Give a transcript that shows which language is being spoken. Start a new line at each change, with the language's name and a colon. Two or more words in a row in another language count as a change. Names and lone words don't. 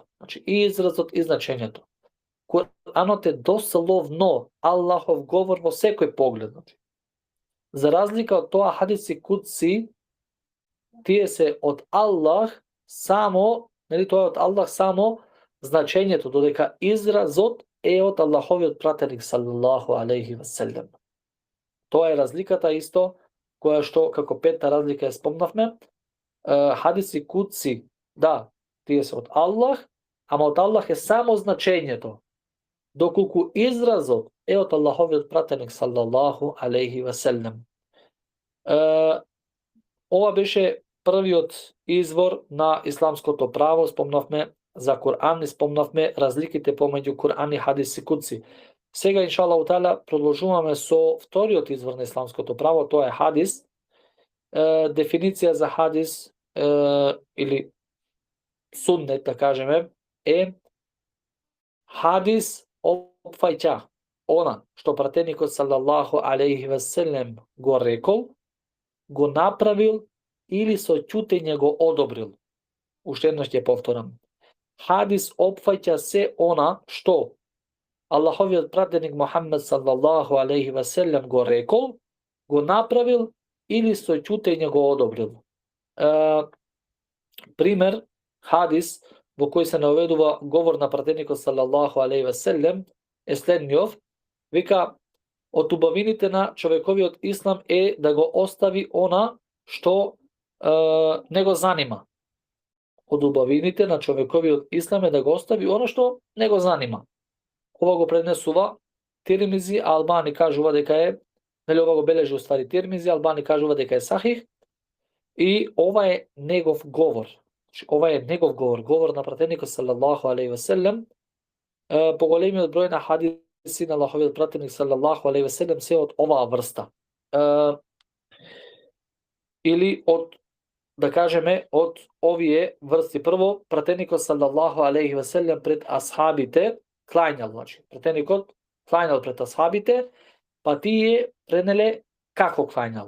Macedonian: Значи, и изразот и значењето. Куранот е дословно Аллахов говор во секој поглед. За разлика од тоа,
Arabic: أحاديث قدسية,
Macedonian: тие се од Аллах само, нели, тоа е од Аллах само значењето, додека изразот е од Аллаховиот пратеник
Arabic: صلى الله عليه وسلم.
Macedonian: Тоа е разликата исто, која што како петта разлика ја спомнавме.
Arabic: أحاديث قدسية,
Macedonian: да, тие се од Аллах, ама од Аллах е само значењето, доколку изразот е од Аллаховиот пратеник
Arabic: صلى الله عليه وسلم.
Macedonian: Ова беше првиот извор на исламското право. Спомнавме за Кур'ан и спомнавме разликите помеѓу Кур'ан и
Arabic: أحاديث قدسية.
Macedonian: Сега,
Arabic: إن شاء الله تعالى,
Macedonian: продолжуваме со вториот извор на исламското право, тоа е хадис. Дефиниција за хадис или суннет, да кажеме, е хадис опфаќа она што пратеникот
Arabic: صلى الله عليه وسلم
Macedonian: го рекол, го направил или со ќутење го одобрил. Уште еднаш ќе повторам. Хадис опфаќа се она што Аллаховиот пратеник Мухаммед
Arabic: صلى الله عليه وسلم
Macedonian: го рекол, го направил или со ќутење го одобрил. Пример, хадис во кој се наведува говор на пратеникот
Arabic: صلى الله عليه وسلم
Macedonian: е следниот. Вика, од убавините на човековиот ислам е да го остави она што не го занима. Од убавините на човековиот ислам е да го остави она што не го занима. Ова го пренесува Тирмизи, а Албани кажува дека е, нели, ова го бележи уствари Тирмизи, Албани кажува дека е сахих, и ова е негов говор. Ова е негов говор, говор на пратеникот
Arabic: صلى الله عليه وسلم.
Macedonian: Поголемиот број на хадиси хадиси на Аллаховиот пратеник
Arabic: صلى الله عليه وسلم
Macedonian: се од оваа врста. Или од, да кажеме, од овие врсти. Прво, пратеникот
Arabic: صلى الله عليه وسلم
Macedonian: пред асхабите клањал, значи, пратеникот клањал пред асхабите, па тие пренеле како клањал.